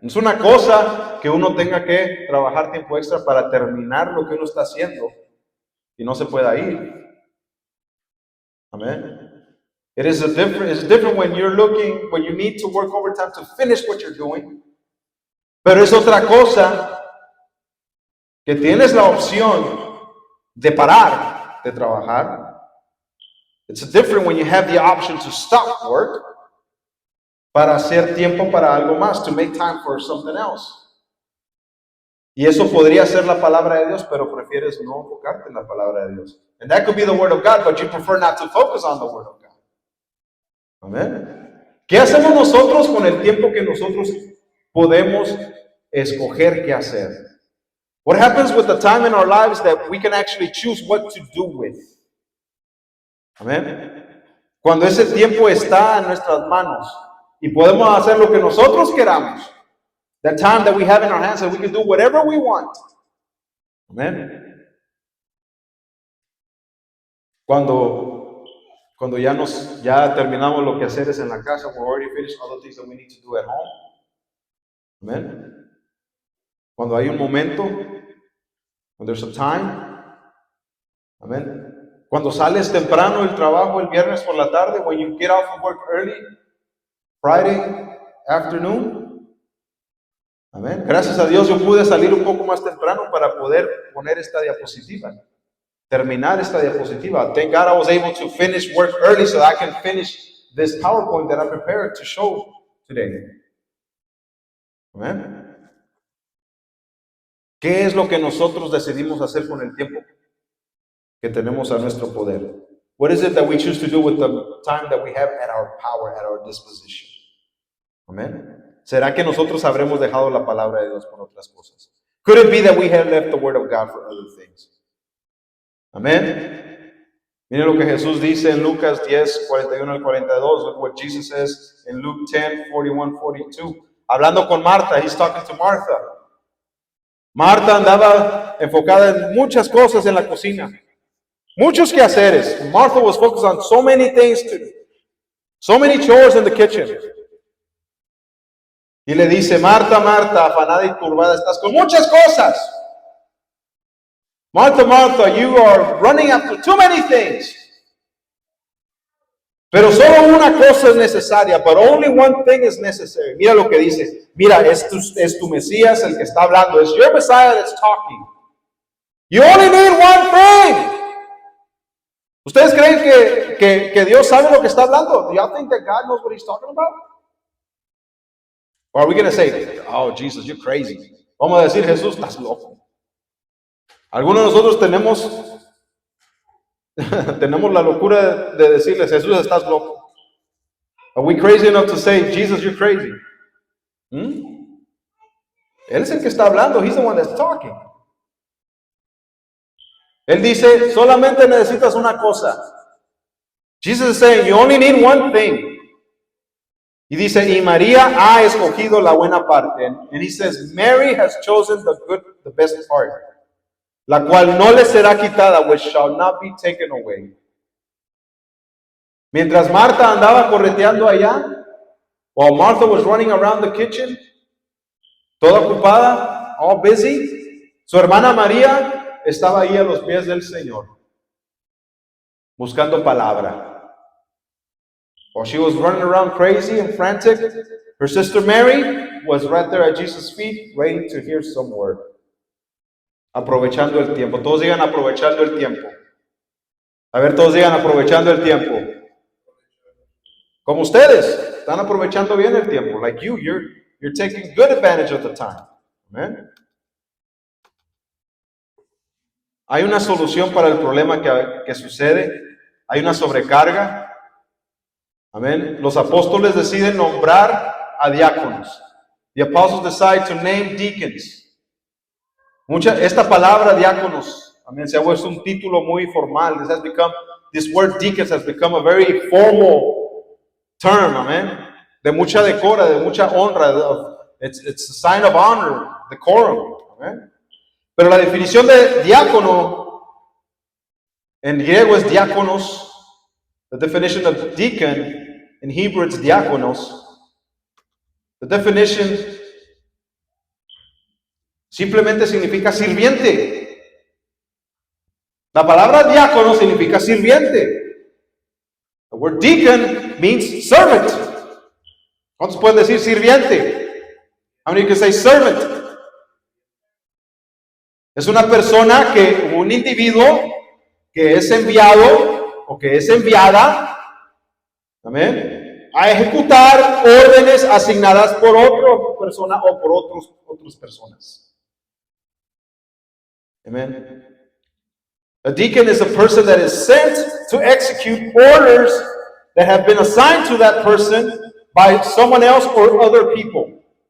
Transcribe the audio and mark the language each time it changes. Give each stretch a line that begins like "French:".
Spanish: Es una cosa que uno tenga que trabajar tiempo extra para terminar lo que uno está haciendo y no se pueda ir. Amén.
English: It's different when when you need to work overtime to finish what you're doing.
Spanish: Pero es otra cosa que tienes la opción de parar de trabajar.
English: It's different when you have the option to stop work
Spanish: para hacer tiempo para algo más,
English: to make time for something else.
Spanish: Y eso podría ser la palabra de Dios, pero prefieres no enfocarte en la palabra de Dios.
English: And that could be the word of God, but you prefer not to focus on the word of God.
Spanish: Amén. ¿Qué hacemos nosotros con el tiempo que nosotros podemos escoger qué hacer?
English: What happens with the time in our lives that we can actually choose what to do with?
Spanish: Amén. Cuando ese tiempo está en nuestras manos y podemos hacer lo que nosotros queramos.
English: That time that we have in our hands that we can do whatever we want.
Spanish: Amén. Cuando ya terminamos lo que hacer es en la casa,
English: we're already finished all the things that we need to do at home. Amén.
Spanish: Cuando hay un momento,
English: when there's a time.
Spanish: Amén. Cuando sales temprano del trabajo el viernes por la tarde,
English: when you get off of work early, Friday afternoon.
Spanish: Amén. Gracias a Dios yo pude salir un poco más temprano para poder poner esta diapositiva. Terminar esta diapositiva.
English: Thank God I was able to finish work early so that I can finish this PowerPoint that I prepared to show today.
Spanish: Amén. ¿Qué es lo que nosotros decidimos hacer con el tiempo que tenemos a nuestro poder?
English: What is it that we choose to do with the time that we have at our power, at our disposition?
Spanish: Amén. ¿Será que nosotros habremos dejado la palabra de Dios por otras cosas?
English: Could it be that we have left the word of God for other things? Amén.
Spanish: Miren lo que Jesús dice en Lucas 10, 41 al 42.
English: Look what Jesus says in Luke 10, 41, 42.
Spanish: Hablando con Marta,
English: he's talking to Martha.
Spanish: Marta andaba enfocada en muchas cosas en la cocina. Muchos quehaceres.
English: Martha was focused on so many things, so many chores in the kitchen.
Spanish: Y le dice, Marta, Marta, afanada y turbada, estás con muchas cosas.
English: Martha, Martha, you are running after too many things.
Spanish: Pero solo una cosa es necesaria,
English: but only one thing is necessary.
Spanish: Mira lo que dice. Mira, es tu Mesías el que está hablando.
English: It's your Messiah that's talking. You only need one thing.
Spanish: ¿Ustedes creen que Dios sabe lo que está hablando?
English: Do y'all think that God knows what he's talking about? Or are we going to say, oh, Jesus, you're crazy?
Spanish: Vamos a decir, Jesús, estás loco. Algunos de nosotros tenemos la locura de decirles, Jesús, estás loco.
English: Are we crazy enough to say, Jesus, you're crazy?
Spanish: Él es el que está hablando.
English: He's the one that's talking.
Spanish: Él dice, solamente necesitas una cosa.
English: Jesus is saying, you only need one thing.
Spanish: Y dice, y María ha escogido la buena parte.
English: And he says, Mary has chosen the best part,
Spanish: la cual no le será quitada,
English: which shall not be taken away.
Spanish: Mientras Marta andaba correteando allá,
English: while Martha was running around the kitchen,
Spanish: toda ocupada,
English: all busy,
Spanish: su hermana María estaba ahí a los pies del Señor, buscando palabra.
English: While she was running around crazy and frantic, her sister Mary was right there at Jesus' feet, waiting to hear some word.
Spanish: Aprovechando el tiempo. Todos digan aprovechando el tiempo. A ver, todos digan aprovechando el tiempo. Como ustedes, están aprovechando bien el tiempo.
English: Like you're taking good advantage of the time.
Spanish: Amen. Hay una solución para el problema que sucede. Hay una sobrecarga. Amén. Los apóstoles deciden nombrar a diáconos.
English: The apostles decide to name deacons.
Spanish: Esta palabra diáconos, amén, se ha vuelto un título muy formal.
English: This word deacons has become a very formal term, amén.
Spanish: De mucha decora, de mucha honra.
English: It's a sign of honor, decorum,
Spanish: amén. Pero la definición de diácono en griego es diáconos.
English: The definition of deacon in Hebrew it's diáconos. The definition
Spanish: simplemente significa sirviente. La palabra diácono significa sirviente.
English: The word deacon means servant.
Spanish: ¿Cuántos pueden decir sirviente?
English: How many can say servant?
Spanish: Es una persona un individuo que es enviado o que es enviada, amén, a ejecutar órdenes asignadas por otra persona o por otras personas. Amen.
English: A deacon is a person that is sent to execute orders that have been assigned to that person by someone else or other people.